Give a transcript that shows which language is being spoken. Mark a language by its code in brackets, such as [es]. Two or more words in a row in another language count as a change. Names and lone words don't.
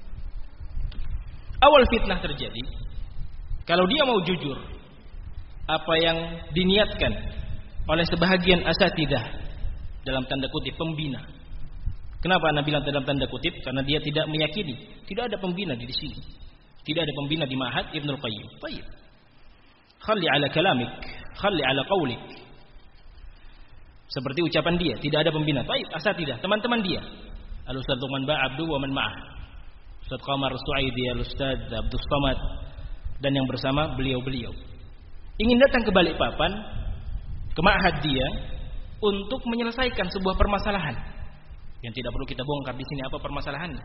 [id] Awal fitnah terjadi, kalau dia mau jujur, apa yang diniatkan oleh sebahagian asatidah, dalam tanda kutip pembina. Kenapa Anda bilang dalam tanda kutip? Karena dia tidak meyakini, tidak ada pembina di sini, tidak ada pembina di Ma'had Ibnul Qayyim. Baik, [ar] خلّي على كلامك، خلّي على قولك. [id] Seperti ucapan dia, tidak ada pembina. Baik, asatidah, teman-teman dia, Al-Ustadz Luqman Ba'abdu [ar] ومن معه, [id] Ustadz Qamar Su'aidi, Al-Ustadz Abdus Samad, dan yang bersama beliau-beliau, ingin datang ke Balikpapan, ke Ma'had dia, untuk menyelesaikan sebuah permasalahan yang tidak perlu kita bongkar di sini apa permasalahannya.